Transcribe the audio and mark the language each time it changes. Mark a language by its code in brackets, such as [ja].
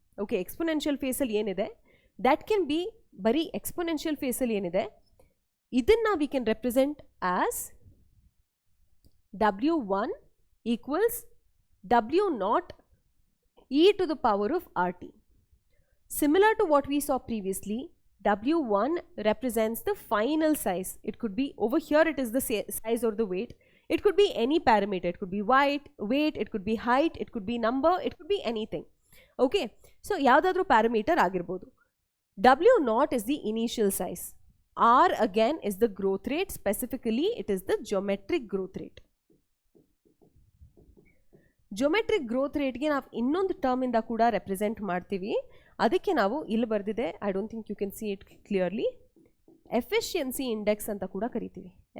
[en] okay, [kn] exponential ಫೇಸಲ್ಲಿ ಏನಿದೆ [en] That can be ಬರೀ exponential ಫೇಸಲ್ಲಿ ಏನಿದೆ ಇದನ್ನು we can represent as W1 equals W0 e to the power of RT. Similar to what we saw previously, W1 represents the final size. It could be over here, it is the size or the weight. It could be any parameter. It could be weight, it could be height, it could be number, it could be anything. Okay, so [kn] yavadadru parameter agirbodu. [en] W0 is the initial size. R again is the growth rate. Specifically, it is the geometric growth rate. [kn] Geometric growth rate ಗೆ ನಾವು ಇನ್ನೊಂದು term ಇಂದ ಕೂಡ represent ಮಾಡ್ತೀವಿ. ಅದಕ್ಕೆ ನಾವು ಇಲ್ಲಿ ಬರೆದಿದೆ, [en] I don't think you can see it clearly, [kn] efficiency index ಅಂತ ಕೂಡ ಕರಿತೀವಿ.